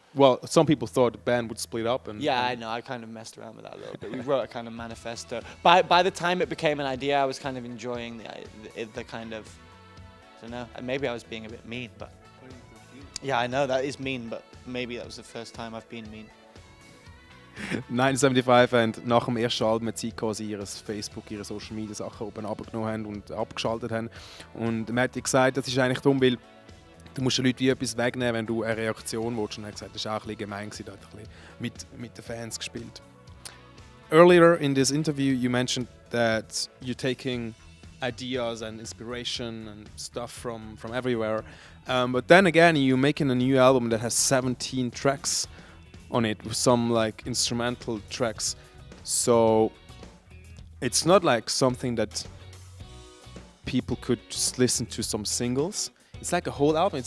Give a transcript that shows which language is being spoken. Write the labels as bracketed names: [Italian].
[English] Well, some people thought the band would split up. I know. I kind of messed around with that a little bit. We wrote a kind of manifesto. By the time it became an idea, I was kind of enjoying the kind of, I don't know. Maybe I was being a bit mean, but yeah, I know that is mean, but maybe that was the first time I've been mean. [German] 1975 haben nach dem ersten Album eine Zeit gehabt, sie ihre Facebook, ihre Social Media Sachen oben abgenommen haben und abgeschaltet haben. Und man hat gesagt, das ist eigentlich dumm, weil du musst den Leuten wie etwas wegnehmen, wenn du eine Reaktion willst. Und er hat gesagt, das war auch ein bisschen gemein, da hat ein bisschen mit den Fans gespielt. [English] Earlier in this interview you mentioned that you're taking ideas and inspiration and stuff from everywhere. But then again, you're making a new album that has 17 tracks on it, with some like instrumental tracks, so it's not like something that people could just listen to some singles. It's like a whole album.